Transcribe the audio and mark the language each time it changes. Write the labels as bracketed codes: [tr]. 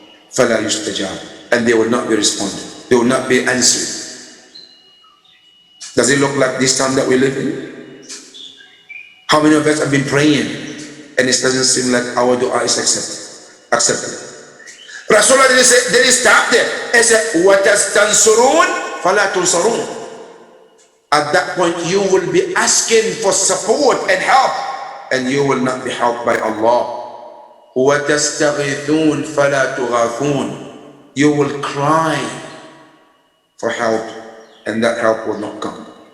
[ar] فَلَا يُسْتَجَابُ, [en] and they will not be responded, they will not be answered. Does it look like this time that we live in? How many of us have been praying and it doesn't seem like our dua is accepted? Rasulullah didn't stop there. He said, [ar] وَتَسْتَنْصُرُونَ فَلَا تُنْصَرُونَ. [en] At that point you will be asking for support and help, and you will not be helped by Allah. [ar] وَتَسْتَغِيثُونَ فَلَا تُغَاثُونَ, [en] you will cry for help and that help will not come.